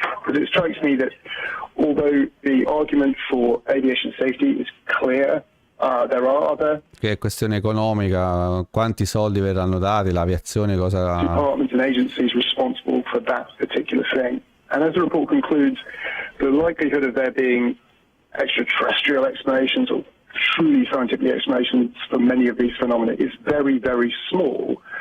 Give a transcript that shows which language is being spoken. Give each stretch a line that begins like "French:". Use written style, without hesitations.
English: Because it strikes me that although the argument for aviation safety is clear, there are other
Italian: Che è questione economica, quanti soldi verranno dati, l'aviazione cosa...
English: departments and agencies responsible for that particular thing. And as the report concludes, the likelihood of there being extraterrestrial explanations or truly scientific explanations for many of these phenomena is very, very small.